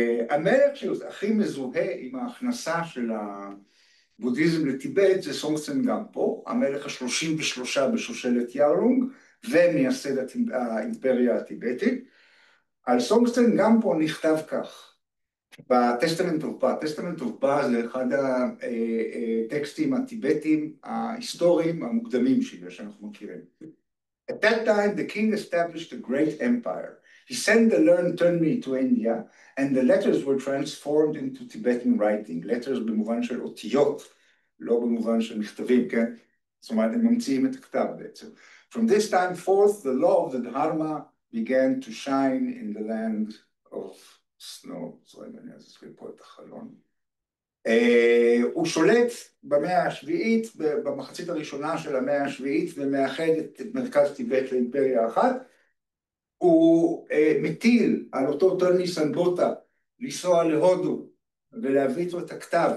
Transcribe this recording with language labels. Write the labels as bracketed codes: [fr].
[he] המלך שהכי מזוהה עם ההכנסה של הבודהיזם לטיבט זה סונגצן גמפו, המלך ה-33 בשושלת ירלונג ומייסד האימפריה הטיבטית. על סונגצן גמפו נכתב כך, בטסטמנט אוף בא, טסטמנט אוף בא זה אחד הטקסטים הטיבטיים ההיסטוריים המוקדמים שאנחנו מכירים. [en] At that time the king established a great empire. He sent the learned Tunmi to India and the letters were transformed into Tibetan writing. [he] letters במובן של אותיות, לא במובן של מכתבים, כן? זאת אומרת, הם ממציאים את הכתב בעצם. [en] From this time forth the law of the Dharma began to shine in the land of סנו, [he] זוהי אני אז אזכיר פה את החלון. הוא שולט במאה השביעית, במחצית הראשונה של המאה השביעית, ומאחד את מרכז טיבט לאימפריה אחת. הוא מטיל על אותו טוני סנבוטה לנסוע להודו ולהביא איתו את הכתב.